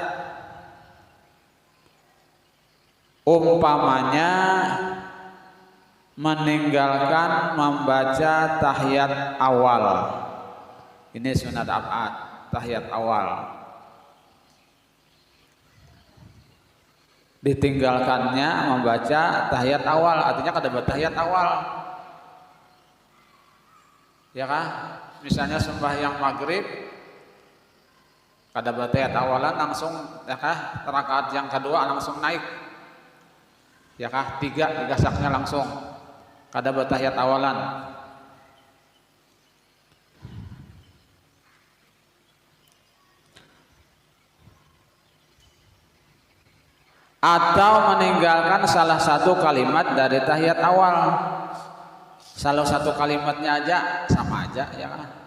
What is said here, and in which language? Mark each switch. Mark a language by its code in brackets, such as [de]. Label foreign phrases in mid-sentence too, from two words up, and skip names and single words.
[id] Umpamanya meninggalkan membaca tahiyat awal. Ini sunat ab'ad, tahiyat awal. Ditinggalkannya membaca tahiyat awal, artinya kada bertahiyat awal. Ya kan? Misalnya sembahyang maghrib kada bertahiyat awalan langsung ya kah? Rakaat yang kedua langsung naik. Ya kah? 3 digasaknya langsung. Kada bertahiyat awalan. Atau meninggalkan salah satu kalimat dari tahiyat awal. Salah satu kalimatnya aja sama aja ya kan?